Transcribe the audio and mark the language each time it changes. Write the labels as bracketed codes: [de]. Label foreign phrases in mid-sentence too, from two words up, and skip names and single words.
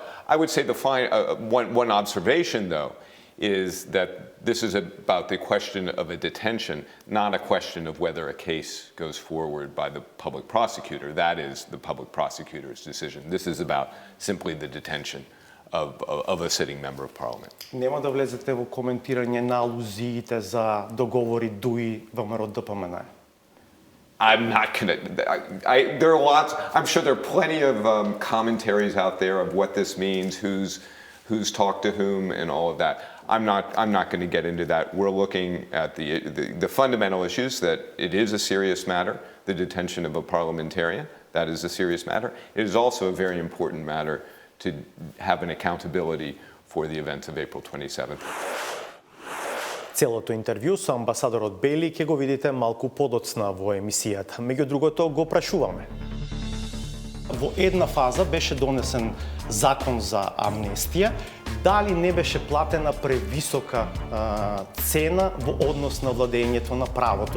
[en] I would say one observation, though, is that this is about the question of a detention, not a question of whether a case goes forward by the public prosecutor. That is the public prosecutor's decision. This is about simply the detention of a sitting member of parliament. [mk] Нема да влезете во коментирање на алузиите за договори ДУИ ВМРО ДПМН. [en] I'm not gonna. There are lots. I'm sure there are plenty of commentaries out there of what this means, who's talked to whom, and all of that. I'm not going to get into that. We're looking at the fundamental issues that it is a serious matter. The detention of a parliamentarian, that is a serious matter. It is also a very important matter to have an accountability for the events of April 27th. [mk] Целото интервју со амбасадорот Бейли ќе го видите малку подоцна во емисијата. Меѓу другото го прашуваме. Во една фаза беше донесен закон за амнестија, дали не беше платена превисока цена во однос на владењето на правото.